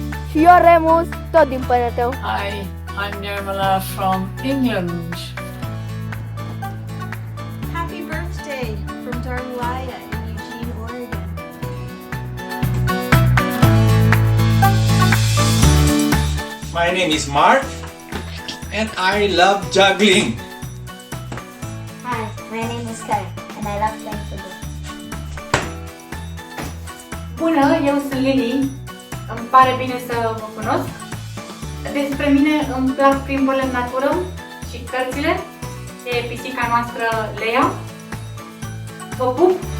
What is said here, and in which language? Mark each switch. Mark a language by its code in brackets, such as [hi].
[ro] Și eu, Remus, tot din Pănătău. [en] Hi, I'm Nirmala from England. Happy birthday from Darulaya in Eugene, Oregon. My name is Mark and I love juggling. Hi, my name is Karen and I love playing football. [ro] Bună, eu sunt Lily. Îmi pare bine să vă cunosc. Despre mine îmi plac plimburile în natură și cărțile. E pisica noastră Lea. Vă pup!